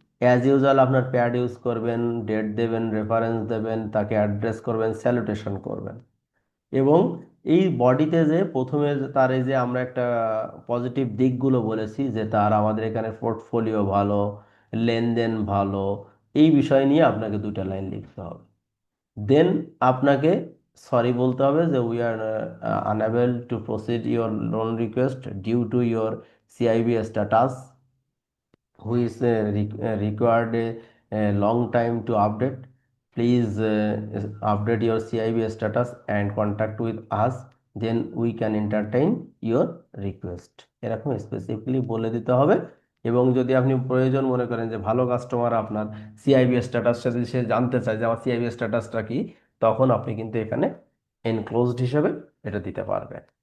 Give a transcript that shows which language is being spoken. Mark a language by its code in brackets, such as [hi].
[bn] As usual আপনার pad use করবেন, date দেবেন, রেফারেন্স দেবেন, তাকে অ্যাড্রেস করবেন, স্যালুটেশন করবেন, এবং এই বডিতে যে প্রথমে তার এই যে আমরা একটা পজিটিভ দিকগুলো বলেছি যে তার আমাদের এখানে পোর্টফোলিও ভালো, লেনদেন ভালো, এই বিষয় নিয়ে আপনাকে 2টা লাইন লিখতে হবে। দেন আপনাকে সরি বলতে হবে যে [en] We are unable to proceed your loan request due to your CIB status which required a long time to update. Please update your CIB status and contact with us, then we can entertain your request. [bn] এরকম specifically বলে দিতে হবে। এবং যদি আপনি প্রয়োজন মনে করেন যে ভালো কাস্টমার আপনার সিআইবি স্ট্যাটাস যদি সে জানতে চায় যে আমার সিআইবি স্ট্যাটাসটা কি, তখন আপনি কিন্তু এখানে এনক্লোজড হিসেবে এটা দিতে পারবেন।